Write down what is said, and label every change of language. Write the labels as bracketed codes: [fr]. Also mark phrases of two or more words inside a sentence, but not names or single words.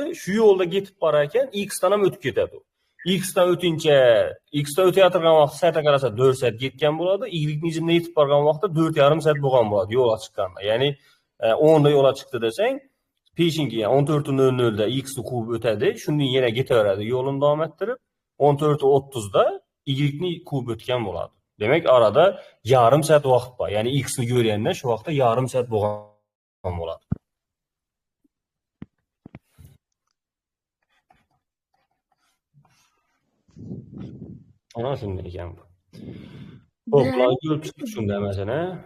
[uz] Shu yo'lda ketib borar ekan, X'dan ham o'tib ketadi. X'dan o'tincha, X'dan o'tayotgan vaqt saatga qarasa 4 soat ketgan bo'ladi. Y'ning izidan yetib borgan vaqtda 4,5 soat bo'lgan bo'ladi yo'lga chiqqanda. Ya'ni 10 da yo'lga chiqdi desang, peshinga 14:00 da X'ni quvib o'tadi. Shundan yana ketaveradi yo'lini davom ettirib, 14:30 da Y'ni quvib o'tgan bo'ladi. Demek arada yarım saat vaqt bor. Ya'ni X'ni ko'rganda shu vaqtda yarım saat bo'lgan bo'ladi. Ana shunday ekan bu. Xo'p, bular ko'rib chiqdik shunda masalan.